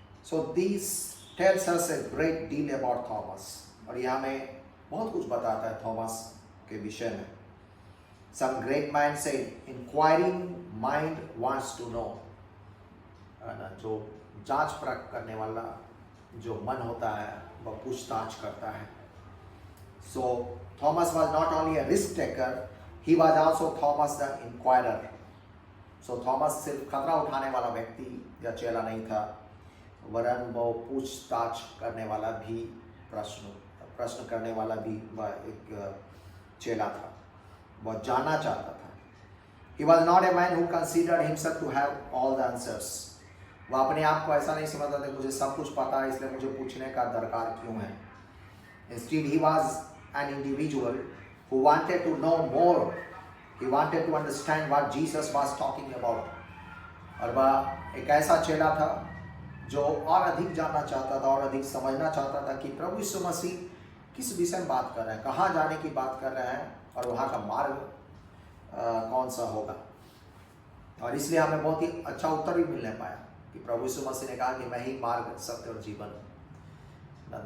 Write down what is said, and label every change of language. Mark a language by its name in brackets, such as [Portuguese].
[English] so this tells us a great deal about Thomas, [Hindi] और यह हमें बहुत कुछ बताता है थॉमस के विषय में। [English] Some great man said, inquiring mind wants to know, [Hindi] जो जांच परख करने वाला जो मन होता है वह पूछताछ करता है। [English] So Thomas was not only a risk taker, he was also Thomas the inquirer. [Hindi] So Thomas सिर्फ खतरा उठाने वाला व्यक्ति या चेला नहीं था, वरन वो पूछताछ करने वाला भी, प्रश्न करने वाला भी वह एक चेला था, वह जानना चाहता था। [English] He was not a man who considered himself to have all the answers. [Hindi] वह अपने आप को ऐसा नहीं समझता था मुझे सब कुछ पता है इसलिए मुझे पूछने का दरकार क्यों है। [English] Instead he was an individual who wanted to know more. He wanted to understand what Jesus was talking about. [Hindi] और वह एक ऐसा चेला था जो और अधिक जानना चाहता था और अधिक समझना चाहता था कि प्रभु यीशु मसीह किस विषय में बात कर रहे हैं, कहाँ जाने की बात कर रहे हैं, और वहाँ का मार्ग कौन सा होगा। और इसलिए हमें बहुत ही अच्छा उत्तर भी मिलने पाया कि प्रभु यीशु मसीह ने कहा कि मैं ही मार्ग, सत्य और जीवन हूँ।